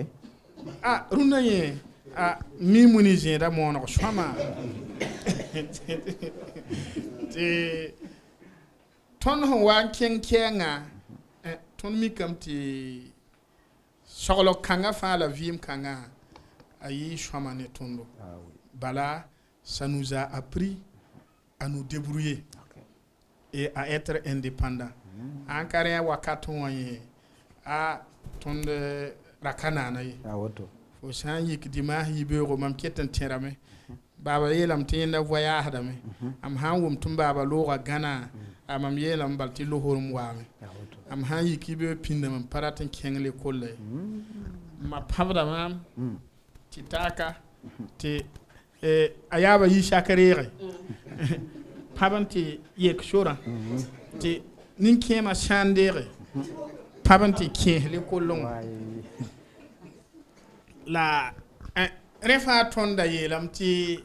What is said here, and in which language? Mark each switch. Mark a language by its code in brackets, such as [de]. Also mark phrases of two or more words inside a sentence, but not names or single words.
[mos] rũndã yẽ mi muni zẽeda mooneg sõama tɩ tõnd sẽn wa n kẽng kɛɛngã tõnd mikame tɩ soglg kãngã fãa la vɩɩm kãngã a yɩɩ sõama ne tõndo bala [fr] ça nous a appris à nous débrouiller et à être indépendant en carrière [mos] wakat wã yẽ tõnd ra ka naana ye fo sã n yik dimaas yibeoogo mam ket n tẽrame baaba yeelame tɩ yẽnda voyaasdame am sã n wʋm tɩ m baaba looga gãna a mam yeelame bal tɩ lohrem waame am sã n yik yibeoog pĩndame n pa rat n kẽng lekolla ye ma pãbda maam tɩ taaka tɩ a yaaba yi sak reege pãb n tɩ yek sorã tɩ nin-kẽemã sã n deege pãb n tɩ kẽes lekoll wã la rẽ fãa tõnda yeelame tɩ